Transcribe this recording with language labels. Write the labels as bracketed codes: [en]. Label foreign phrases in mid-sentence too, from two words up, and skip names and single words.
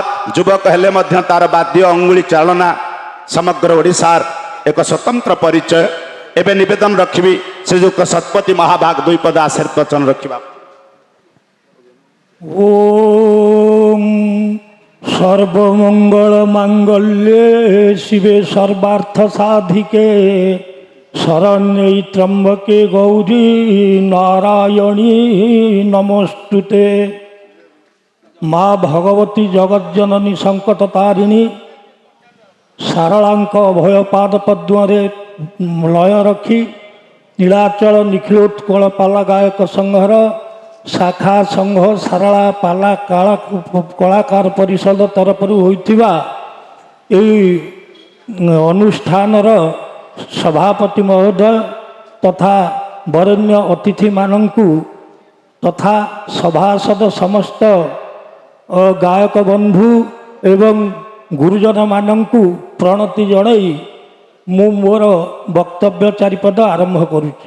[or] ଯୁବକ ହେଲେ ମଧ୍ୟ ତାର ବାଦ୍ୟ ଅଙ୍ଗୁଳି ଚାଳନା ସମଗ୍ର ଓଡ଼ିଶାର ଏକ ସ୍ୱତନ୍ତ୍ର ପରିଚୟ। ଏବେ ନିବେଦନ ରଖିବି ଶ୍ରୀଯୁକ୍ତ ଶତପଥୀ ମହାଭାଗ ଦୁଇ ପଦ ଆଶୀର୍ବଚନ ରଖିବା। [sa] ଓಂ সর্বমঙ্গল মাঙ্গল্যে শিবে সর্বার্থ সাধিকে শরণ্যে ত্র্যম্বকে গৌরী নারায়ণী নমস্তুতে। [or] ମା ଭଗବତୀ ଜଗଜ୍ଜନନୀ ସଙ୍କଟ ତାରିଣୀ ସାରଳାଙ୍କ ଅଭୟ ପାଦ ପଦ୍ମରେ ଲୟ ରଖି ନୀଳାଚଳ ନିଖିଳୋତ୍କଳ ପାଲା ଗାୟକ ସଂଘର ଶାଖା ସଂଘ ସାରଳା ପାଲା କଳାକାର ପରିଷଦ ତରଫରୁ ହୋଇଥିବା ଏହି ଅନୁଷ୍ଠାନର ସଭାପତି ମହୋଦୟ ତଥା ବରେଣ୍ୟ ଅତିଥିମାନଙ୍କୁ ତଥା ସଭାସଦ ସମସ୍ତ ଗାୟକ ବନ୍ଧୁ ଏବଂ ଗୁରୁଜନମାନଙ୍କୁ ପ୍ରଣତି ଜଣାଇ ମୁଁ ମୋର ବକ୍ତବ୍ୟ ଚାରିପଦ ଆରମ୍ଭ କରୁଛି।